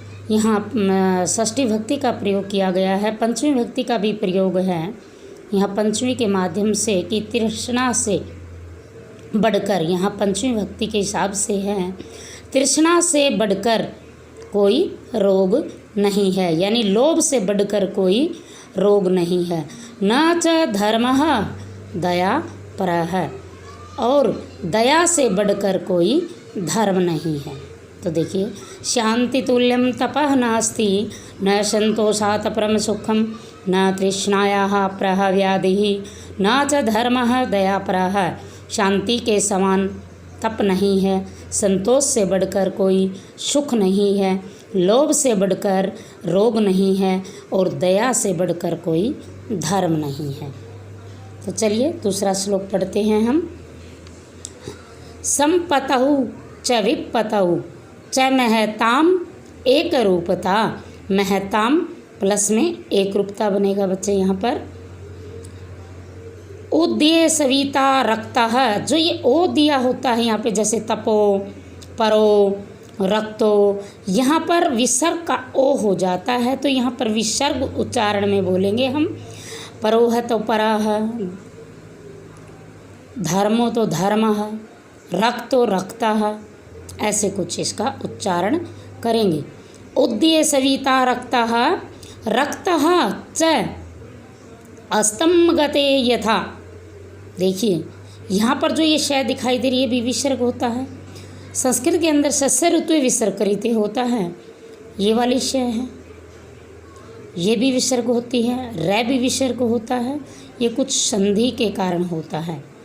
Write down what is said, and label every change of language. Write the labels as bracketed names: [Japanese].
[Hindi] यहाँ षष्ठी भक्ति का प्रयोग किया गया है, पंचमी भक्ति का भी प्रयोग है यहाँ पंचमी के माध्यम से, कि तृष्णा से बढ़कर, यहाँ पंचमी भक्ति के हिसाब से है, तृष्णा से बढ़कर कोई रोग नहीं है, यानी लोभ से बढ़कर कोई रोग नहीं है। [Sanskrit] न च धर्मः दया परः, [Hindi] और दया से बढ़कर कोई धर्म नहीं है। तो देखिए, [Sanskrit] शांति तुल्यम तपः नास्ति न संतोषात् परम सुखम न तृष्णायाः परः व्याधिः न च धर्मः दया परः। [Hindi] शांति के समान तप नहीं है, संतोष से बढ़कर कोई सुख नहीं है, लोभ से बढ़कर रोग नहीं है, और दया से बढ़कर कोई धर्म नहीं है। तो चलिए दूसरा श्लोक पढ़ते हैं हम। [Sanskrit] संपतौ च विपतौ च महताम एक रूपता। [Hindi] महताम प्लस में एक रूपता बनेगा बच्चे यहाँ पर। [Sanskrit] उद्ये सविता रक्तः, [Hindi] जो ये ओ दिया होता है यहाँ पे, जैसे तपो परो रक्तो, यहाँ पर विसर्ग का ओ हो जाता है, तो यहाँ पर विसर्ग उच्चारण में बोलेंगे हम। परोह तो परः, धर्मो तो धर्मः, रक्तो रक्तः, ऐसे कुछ इसका उच्चारण करेंगे। [Sanskrit] उद्ये सविता रक्तः रक्तः च अस्तम गते यथा। [Hindi] देखिए यहाँ पर जो ये शय दिखाई दे रही है भी विसर्ग होता है। संस्कृत के अंदर सस्य ऋतु विसर्ग करीते होता है, ये वाली शय है, ये भी विसर्ग होती है, रै भी विसर्ग होता है, ये कुछ संधि के कारण होता है।